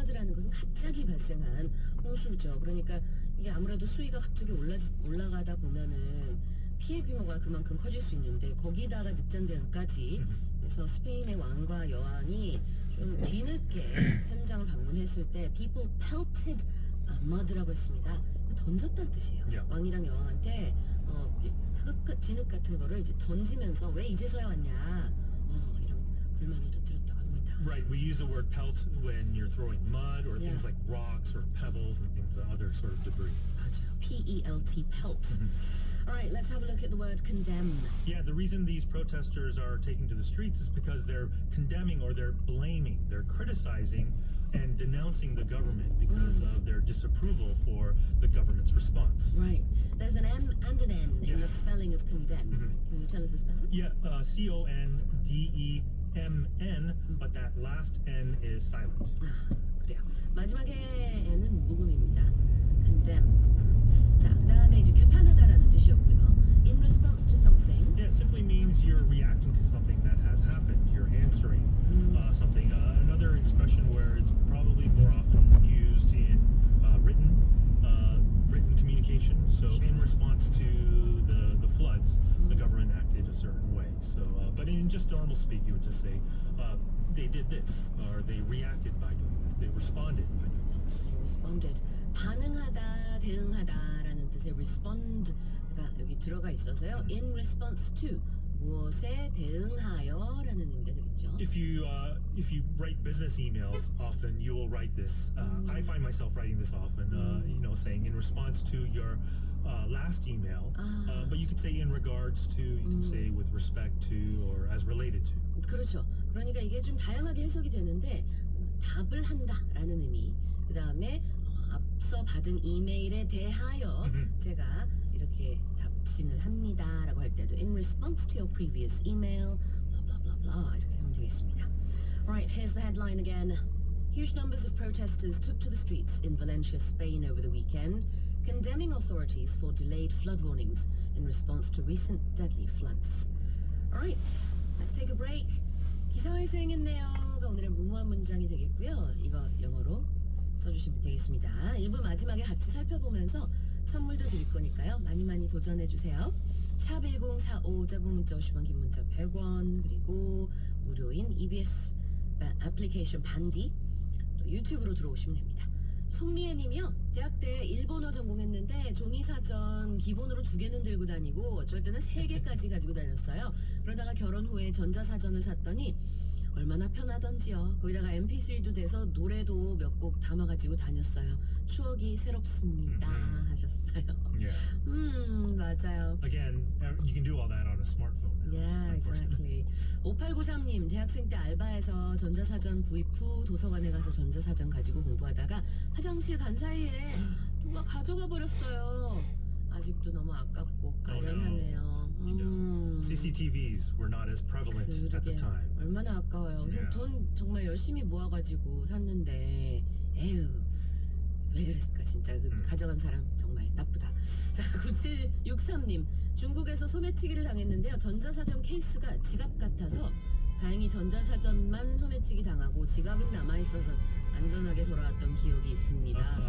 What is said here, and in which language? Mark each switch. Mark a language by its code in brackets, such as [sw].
[ko] 이것은 갑자기 발생한 홍수죠. 그러니까 이게 아무래도 수위가 갑자기 올라가다 보면은 피해 규모가 그만큼 커질 수 있는데 거기다가 늦잠 대응까지 그래서 스페인의 왕과 여왕이 좀 뒤늦게 현장을 방문했을 때 [en] people pelted mud [ko] 라고 했습니다. 던졌다는 뜻이에요. [en] Yeah. [ko] 왕이랑 여왕한테 진흙 같은 거를 이제 던지면서 왜 이제서야 왔냐 이런 불만을 터뜨렸다고 합니다. [en] Right, we use the word pelt when you're throwing mud or Yeah. things like rocks or pebbles and things, other sort of debris. [ko] 맞아요. P-E-L-T, pelt. [en] All right, let's have a look at the word condemn. Yeah, the reason these protesters are taking to the streets is because they're condemning or they're blaming, they're criticizing and denouncing the government because of their disapproval for the government's response. Right. There's an M and an N in Yeah. the spelling of condemn. Can you tell us the spelling? Yeah, C-O-N-D-E-M-N, but that last N is silent. [ko] 그래요. 마지막에 N은 묵음입니다. [en] condemn. [ko] 자, 그다음에 이제 규탄하다라는 뜻이었고요. [en] In response to something. Yeah, it simply means you're reacting to something that has happened. You're answering something. Another expression where it's probably more often used in written communication. So in response to the floods, the government acted a certain way. So, but in just normal speak, you would just say they did this, or they reacted by doing this. They responded by doing this. responded. [ko] 반응하다, 대응하다라는 뜻의 respond가 여기 들어가 있어서요. [en] In response to [ko] 무엇에 대응하여라는 의미가 되겠죠. [en] If you write business emails often, you will write this. I find myself writing this often. Saying in response to your last email, but you could say in regards to, you can say with respect to, or as related to. [ko] 그렇죠. 그러니까 이게 좀 다양하게 해석이 되는데 답을 한다라는 의미. 그 다음에 앞서 받은 이메일에 대하여 제가 이렇게 답신을 합니다라고 할 때도 [en] in response to your previous email, blah blah [ko] blah blah 이렇게 하면 되겠습니다. [en] Right, here's the headline again. Huge numbers of protesters took to the streets in Valencia, Spain over the weekend, condemning authorities for delayed flood warnings in response to recent deadly floods. Alright, let's take a break. [ko] 기사회생했네요가 오늘의 무모한 문장이 되겠고요. 이거 영어로 써주시면 되겠습니다. 1부 마지막에 같이 살펴보면서 선물도 드릴 거니까요. 많이 도전해주세요. 샵 1045 짧은 문자 50원 긴 문자 100원 그리고 무료인 EBS 애플리케이션 반디 또 유튜브로 들어오시면 됩니다. 송미애 님이요. 대학 때 일본어 전공했는데 종이사전 기본으로 2개는 들고 다니고 어쩔 때는 3개까지 가지고 다녔어요. 그러다가 결혼 후에 전자사전을 샀더니 얼마나 편하던지요. 거기다가 MP3도 돼서 노래도 몇 곡 담아가지고 다녔어요. 추억이 새롭습니다 하셨어요. [en] Yeah. [ko] 맞아요. [en] Again, you can do all that on a smartphone. Yeah, exactly. [ko] 5893님, 대학생 때 알바해서 전자사전 구입 후 도서관에 가서 전자사전 가지고 공부하다가 화장실 간 사이에 누가 가져가 버렸어요. 아직도 너무 아깝고 아련하네요. [en] CCTVs were not as prevalent at the time. [ko] 얼마나 아까워요. [en] Yeah. [ko] 돈 정말 열심히 모아가지고 샀는데 에휴 왜 그랬을까 진짜 가져간 사람 정말 나쁘다. 자 9763님 중국에서 소매치기를 당했는데요. 전자사전 케이스가 지갑 같아서 다행히 전자사전만 소매치기 당하고 지갑은 남아있어서 안전하게 돌아왔던 기억이 있습니다.